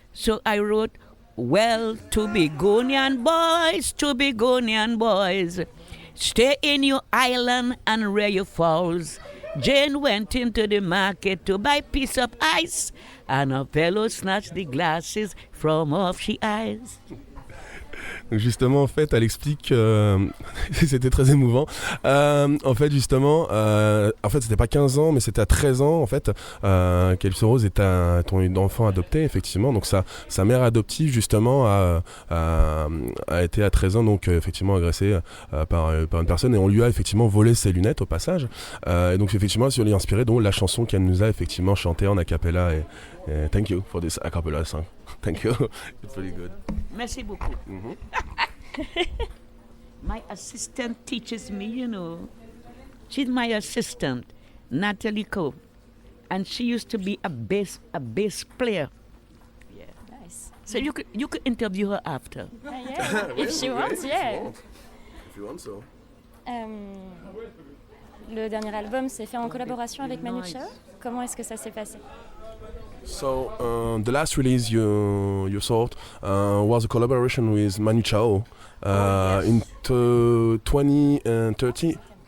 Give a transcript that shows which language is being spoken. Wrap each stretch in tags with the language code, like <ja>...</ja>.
<en>So I wrote, "Well, Tobagonian boys, stay in your island and rear your fowls. Jane went into the market to buy piece of ice, and her fellow snatched the glasses from off she eyes."</en> <fr>Donc justement, en fait, elle explique, c'était très émouvant. En fait, justement, c'était pas 15 ans, mais c'était à 13 ans, en fait. Calypso Rose est ton enfant adopté, effectivement. Donc sa mère adoptive, justement, a été à 13 ans, donc effectivement agressée par une personne, et on lui a effectivement volé ses lunettes au passage. Et donc effectivement, elle lui a inspiré donc la chanson qu'elle nous a effectivement chantée en a cappella.</fr> <en>Et thank you for this a cappella song. Thank you. It's really good.</en> <fr>Merci beaucoup.</fr> <en>My assistant teaches me, She's my assistant, Natalie Coe. And she used to be a bass player. Yeah. Nice. So you could interview her after. Yeah. If she wants, yeah. If you want so.</en> <fr>Le dernier album s'est fait en collaboration avec Manu Chao. Comment est-ce que ça s'est passé?</fr> <en>So the last release you sold was a collaboration with Manu Chao in 2030.</en>